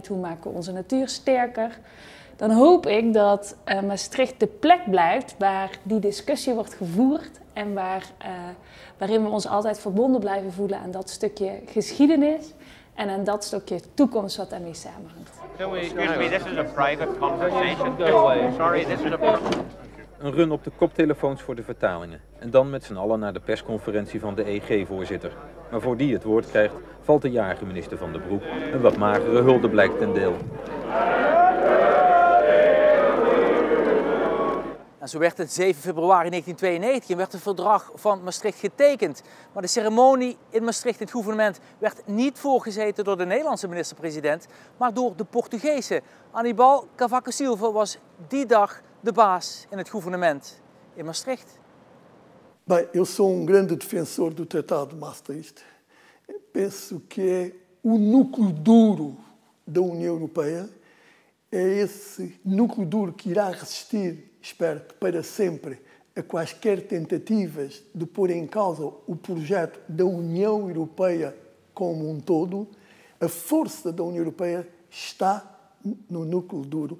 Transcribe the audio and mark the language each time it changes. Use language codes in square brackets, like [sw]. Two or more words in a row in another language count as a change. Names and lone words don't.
[nl] Hoe maken we onze natuur sterker? Dan hoop ik dat Maastricht de plek blijft waar die discussie wordt gevoerd en waarin we ons altijd verbonden blijven voelen aan dat stukje geschiedenis en aan dat stukje toekomst wat daarmee samenhangt. [en] Excuse me, this is a private conversation. Go away. Sorry, this is a... [nl] Een run op de koptelefoons voor de vertalingen. En dan met z'n allen naar de persconferentie van de EG-voorzitter. Maar voor die het woord krijgt, valt de jarige minister Van den Broek een wat magere huldeblijk ten deel. En zo werd het 7 februari 1992 en werd het verdrag van Maastricht getekend. Maar de ceremonie in Maastricht, het gouvernement, werd niet voorgezeten door de Nederlandse minister-president, maar door de Portugese. Aníbal Cavaco Silva was die dag de baas in het gouvernement in Maastricht. [pt] Bem, eu sou grande defensor do Tratado de Maastricht. Penso que é o núcleo duro da União Europeia. É esse núcleo duro que irá resistir, espero que para sempre, a quaisquer tentativas de pôr em causa o projeto da União Europeia como um todo, a força da União Europeia está no núcleo duro.